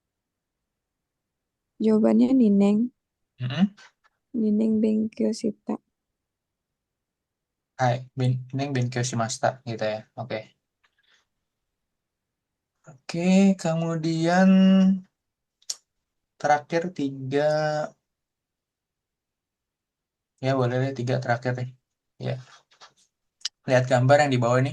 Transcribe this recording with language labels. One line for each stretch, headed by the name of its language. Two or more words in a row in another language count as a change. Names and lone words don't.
Indonesian: jawabannya Nineng. Mm-mm.
Japanese: 二年勉強した. はい、年勉強しました
Indonesian: gitu ya.
Japanese: Oke.
Indonesian: Oke, kemudian terakhir tiga, ya boleh deh tiga terakhir deh. Ya, lihat gambar yang di bawah ini.